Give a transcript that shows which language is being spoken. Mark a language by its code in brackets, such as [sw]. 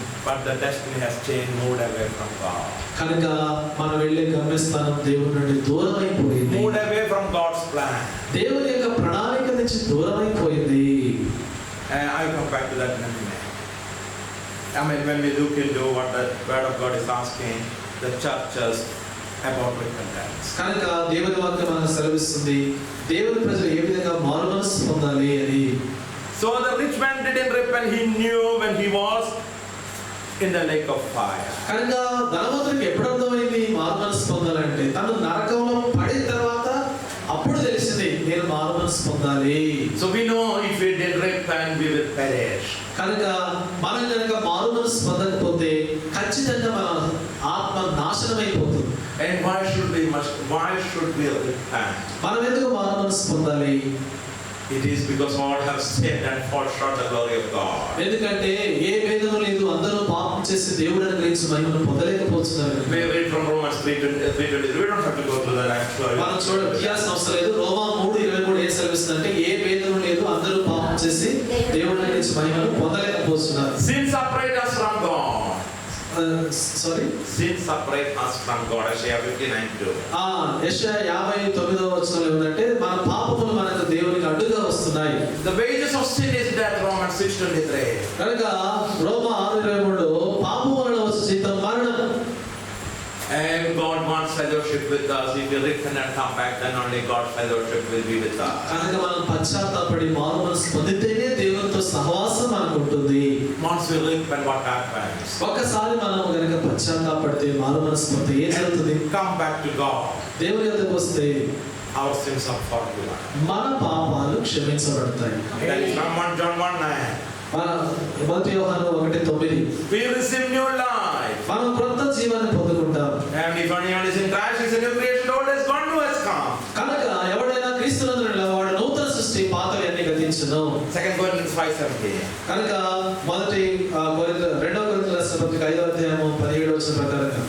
[en] But the destiny has changed, moved away from God. [te] కనుక మనం వెళ్ళే గమ్యస్థానం దేవుని నుండి దూరం అయిపోయింది, [en] moved away from God's plan. [te] దేవుని యొక్క ప్రణాళిక నుంచి దూరం అయిపోయింది. [en] I come back to that in a minute. I mean, when we look into what the word of God is asking the churches about repentance. [te] కనుక దేవుని వాక్యం మనకు సెలవిస్తుంది దేవుని ప్రజలు ఏ విధంగా మారుమనస్సు పొందాలి అని. [en] So the rich man didn't repent. He knew when he was in the lake of fire. [te] కనుక ధనవంతుడికి ఎప్పుడు అర్థమైంది మారుమనస్సు పొందాలంటే, తను నరకంలో పడిన తర్వాత అప్పుడు తెలిసింది నేను మారుమనస్సు మనసు పొందాలి. [en] So we know if we didn't repent, we will perish. [te] కనుక మనం కనుక మారు మనసు పొందకపోతే ఖచ్చితంగా మన ఆత్మ నాశనం అయిపోతుంది. [en] And why should we repent? [te] మనం ఎందుకు మారు మనసు పొందాలి? [en] It is because all have sinned and fall short the glory of God. [te] ఎందుకంటే ఏ భేదము లేదు, అందరూ పాపం చేసి దేవుడు అనుగ్రహించిన మహిమను పొందలేకపోతున్నారు. [en] We read from Romans 3:20. We don't have to go through that actually. [te] మనం చూడాల్సిన అవసరం లేదు. రోమా 3:23 ఏం సెలవిస్తుందంటే ఏ భేదము లేదు, అందరూ పాపం చేసి దేవుడు అనుగ్రహించిన మహిమను పొందలేకపోతున్నారు. [en] Sin separate us from God. Sin separate us from God. Isaiah 59:2. [te] యెషయా 59వ వచనంలో ఏమంటే మన పాపములు మనకు దేవునికి అడ్డుగా వస్తున్నాయి. [en] The wages of sin is death. Romans 6:23. [te] కనుక రోమా 6:23 పాపము వలన వచ్చే జీతం మరణం. [en] And God wants fellowship with us. If we repent and come back, then only God's fellowship will be with us. [te] కనుక మనం పశ్చాత్తాపడి మారు మనసు పొందితేనే దేవునితో సహవాసం మనకు ఉంటుంది. [en] Once we repent, what happens? [te] ఒకసారి మనం గనుక పశ్చాత్తాపడితే మారు మనసు పొందితే ఏం జరుగుతుంది? [en] Come back to God. [te] దేవుని యొద్దకు వస్తే [en] Our sins are forgiven. [te] మన పాపాలు క్షమించబడతాయి. [en] That is from 1 John 1:9. [te] మన 1 యోహాను 1:9. [en] We receive new life. [te] మనం క్రొత్త జీవాన్ని పొందుకుంటాం. [en] And if anyone is in Christ, he is a new creation. Old has gone, new has come. [te] కనుక ఎవడైనా క్రీస్తునందు వాడు నూతన సృష్టి, పాతవి అన్ని గతించును. [en] 2 Corinthians 5:17. [te] కనుక 2 కొరింథీయుల రాసిన పత్రిక 5వ అధ్యాయము 17వ వచనం ప్రకారంగా